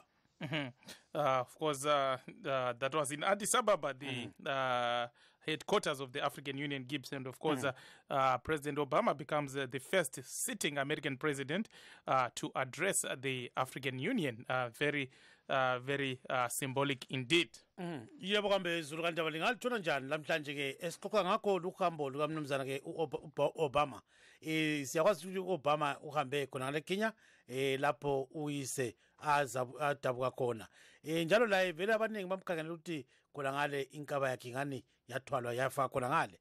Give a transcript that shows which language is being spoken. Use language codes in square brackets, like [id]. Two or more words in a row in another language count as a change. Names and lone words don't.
[en] Of course, that was in Addis Ababa, the headquarters of the African Union, Gibbs. And of course, President Obama becomes the first sitting American president to address the African Union. Very symbolic indeed. [nd] Yebo kambe Zulu kanti abalingalithola njani lamhlanje ke esixoxa ngakho uhambo lukamnumzana ke Obama. Siyakwazi ukuthi Obama uhambe khona ngale Kenya lapho uyise adabuka khona. Njalo la vele abaningi bamkhangela ukuthi khona ngale inkaba yakhe ngani yathwalwa yafa khona ngale.